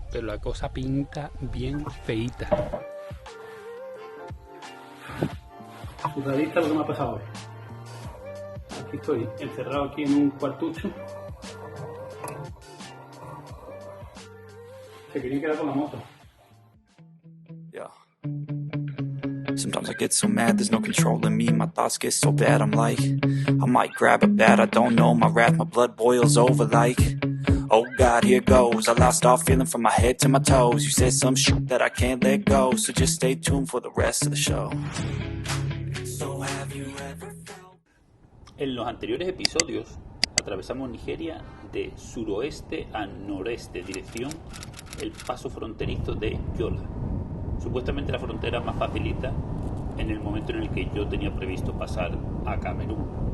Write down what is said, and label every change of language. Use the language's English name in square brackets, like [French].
[Spanish] Pero la cosa pinta bien feíta. Sudadita lo que me ha pasado hoy. Aquí estoy encerrado aquí en un cuartucho. Se quería quedar con la moto. [English] Sometimes I get so mad, there's no controlling me. My thoughts get so bad, I'm like, I might grab a bat, I don't know. My wrath, my blood boils over like, oh God, here goes. I lost all feeling from my head to my toes. You said some shit that I can't let go, so just stay tuned for the rest of the show. So have you ever felt... [Spanish] En los anteriores episodios atravesamos Nigeria de suroeste a noreste, dirección el paso fronterizo de Yola. Supuestamente la frontera más facilita en el momento en el que yo tenía previsto pasar a Camerún.